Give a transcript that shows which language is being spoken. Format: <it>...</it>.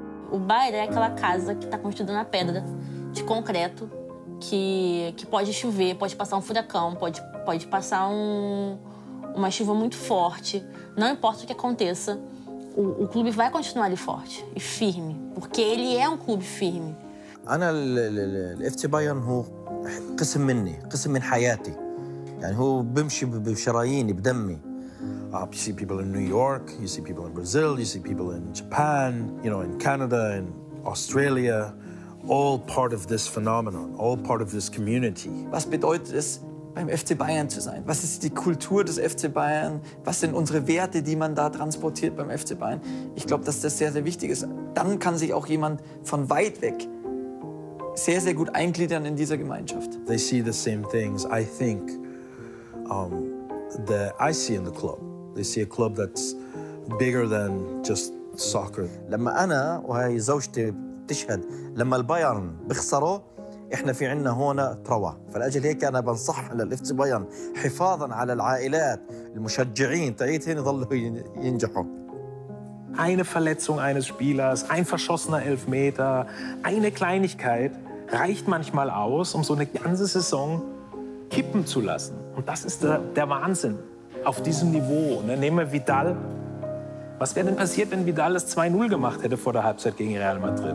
<pt>O Bayern é aquela casa que está construída na pedra, de concreto, que pode chover, pode passar um furacão, pode passar uma chuva muito forte. Não importa o que aconteça, o clube vai continuar ali forte e firme, porque ele é um clube firme.</pt> <ar>أنا الFC بايرن هو قسم مني، قسم من حياتي. يعني هو بمشي بشراييني بدمي.</ar> <en>You see people in New York, you see people in Brazil, you see people in Japan, you know, in Canada, in Australia, all part of this phenomenon, all part of this community.</en> <de>Was bedeutet es, beim FC Bayern zu sein? Was ist die Kultur des FC Bayern? Was sind unsere Werte, die man da transportiert beim FC Bayern? Ich glaube, dass das sehr, sehr wichtig ist. Dann kann sich auch jemand von weit weg sehr, sehr gut eingliedern in dieser Gemeinschaft.</de> <en>They see the same things, I think, that I see in the club. They see a club that's bigger than just soccer.</en> <ar>لما أنا وهي زوجتي بتشهد لما البايرن بيخسروا إحنا في عنا هون تروى. فلأجل هيك أنا بنصح للFC بايرن حفاظاً على العائلات المشجعين تاعيتهم يضلوا ينجحوا.</ar> <de>Eine Verletzung eines Spielers, ein verschossener Elfmeter, eine Kleinigkeit reicht manchmal aus, um so eine ganze Saison kippen zu lassen. Und das ist der Wahnsinn auf diesem Niveau. Ne? Nehmen wir Vidal. Was wäre denn passiert, wenn Vidal das 2-0 gemacht hätte vor der Halbzeit gegen Real Madrid?</de>